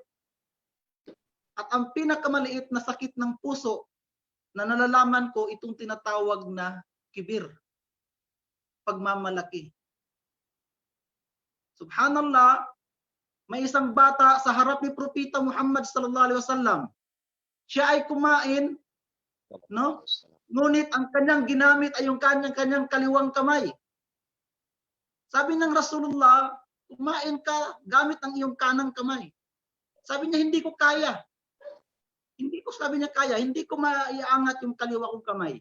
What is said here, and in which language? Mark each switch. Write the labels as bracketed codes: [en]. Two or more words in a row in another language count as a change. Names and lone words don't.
[tl] At ang pinakamaliit na sakit ng puso na nalalaman ko, itong tinatawag na kibir. Pagmamalaki. Subhanallah, may isang bata sa harap ni Propeta Muhammad [ar] صلى الله عليه وسلم. [tl] Siya ay kumain, no? Ngunit ang kanyang ginamit ay yung kanyang kaliwang kamay. Sabi ng Rasulullah, kumain ka gamit ang iyong kanang kamay. Sabi niya, hindi ko kaya. Sabi niya kaya, hindi ko maiangat yung kaliwa kong kamay.